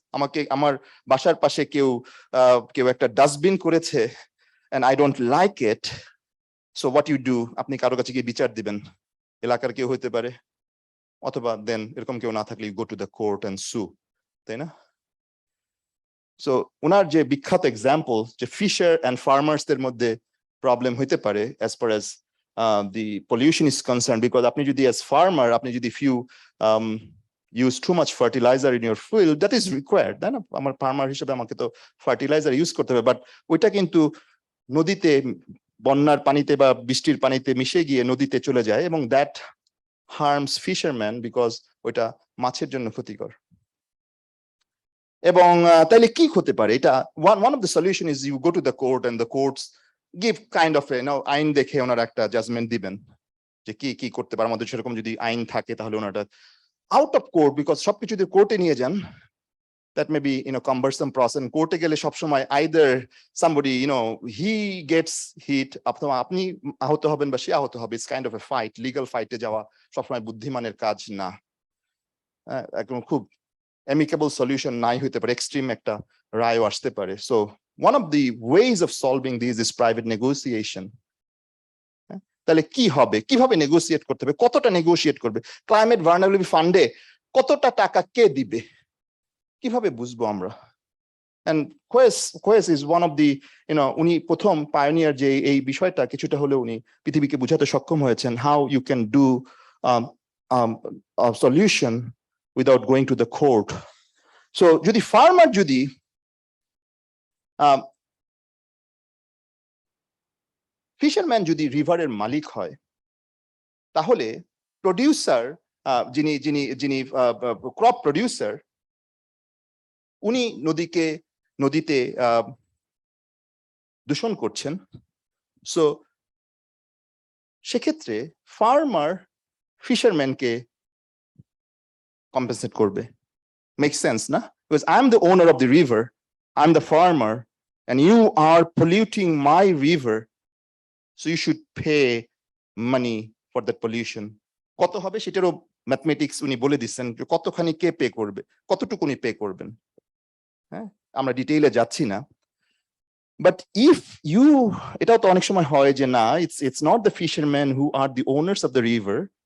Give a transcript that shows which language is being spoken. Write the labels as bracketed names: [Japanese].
[Bangla] আমাকে আমার বাসার পাশে কেউ একটা ডাস্টবিন করেছে [English] and I don't like it, so what you do, [Bangla] আপনি কারো কাছে গিয়ে বিচার দিবেন, এলাকার কেউ হইতে পারে, অথবা দেন এরকম কেউ না থাকলে [English] go to the court and sue, [Bangla] তাই না? সো ওনার যে বিখ্যাত এক্সাম্পল যে ফিশার এন্ড ফার্মার্স দের মধ্যে প্রবলেম হইতে পারে [English] as far as the pollution is concerned, [Bangla] because আপনি যদি as farmer, আপনি যদি [English] if you use too much fertilizer in your field, that is required, [Bangla] তাই না? আমার ফার্মার হিসেবে আমাকে তো ফার্টিলাইজার ইউজ করতে হবে, বাট ওইটা কিন্তু নদীতে বন্যার পানিতে বা বৃষ্টির পানিতে মিশে গিয়ে নদীতে চলে যায় এবং [English] that harms fishermen because [Bangla] ওটা মাছের জন্য ক্ষতিকর। এবং তাইলে কি হতে পারে, এটা [English] one of the solution is you go to the court and the courts give kind of [Bangla] আইন দেখে ওনারা একটা জাজমেন্ট দিবেন যে কি করতে পারে। আমাদের সেরকম যদি আইন থাকে তাহলে ওনারা আউট অফ কোর্ট, বিকজ সবকিছু যদি কোর্টে নিয়ে যান [English] that may be cumbersome process. [Bangla] কোর্টে গেলে সবসময় [English] either somebody he gets hit, [Bangla] অথবা আপনি আহত হবেন বা সে আহত হবে। [English] It's kind of a fight. [Bangla] Legal ফাইটে যাওয়া সবসময় বুদ্ধিমানের কাজ না, একদম খুব amicable solution নাই হইতে পারে, এক্সট্রিম একটা রায়ও আসতে পারে। [English] So one of the ways of solving these is private negotiation. [Bangla] তাহলে কি হবে, কিভাবে নেগোসিয়েট করতে হবে, কতটা নেগোসিয়েট করবে, ক্লাইমেট ভালনারেবিলিটি ফান্ডে কতটা টাকা কে দিবে, কিভাবে বুঝবো আমরা? [English] And Quest is one of the [Bangla] উনি প্রথম পায়োনিয়ার যে এই বিষয়টা কিছুটা হলেও উনি পৃথিবীকে বোঝাতে সক্ষম হয়েছেন, [English] how you can do a solution without going to the court. [Bangla] So যদি ফার্মার যদি ফিশারম্যান যদি রিভারের মালিক হয়, তাহলে প্রডিউসার যিনি ক্রপ প্রডিউসার উনি নদীতে দূষণ করছেন। সো সেক্ষেত্রে ফার্মার ফিশারম্যানকে কম্পেনসেট করবে। [English] Makes sense, na? Because I'm the owner of the river, I'm the farmer, and you are polluting my river, so you should pay money for that pollution. [Bangla] কত হবে সেটারও mathematics উনি বলে দিচ্ছেন, কতখানি কে pay করবে, কতটুকু উনি পে করবেন। হ্যাঁ, আমরা ডিটেইলে যাচ্ছি না। [English] but if you, [Bangla] এটাও তো অনেক সময় হয় যে না, [English] It's not the fisherman who are the owners of the river.